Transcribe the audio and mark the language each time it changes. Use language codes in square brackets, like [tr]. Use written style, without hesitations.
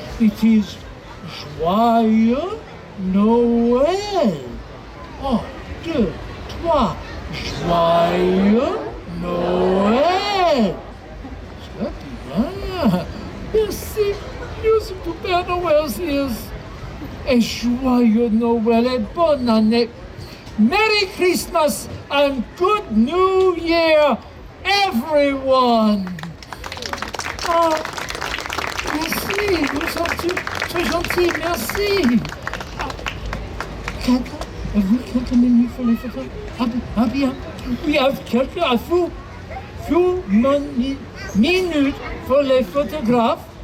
[en] It is Joyeux Noël. [fr] 1, 2, 3. Joyeux Noël. Très bien. Merci. [en] Music to Père Noël's ears. [fr] Et Joyeux Noël et bonne année. [en] Merry Christmas and Good New Year, everyone. [fr] Merci, vous êtes très gentil, merci. Avez-vous quelques minutes pour les photos? Ah bien, [en] we have [fr] quelques [en] few [fr] minutes pour les photographes.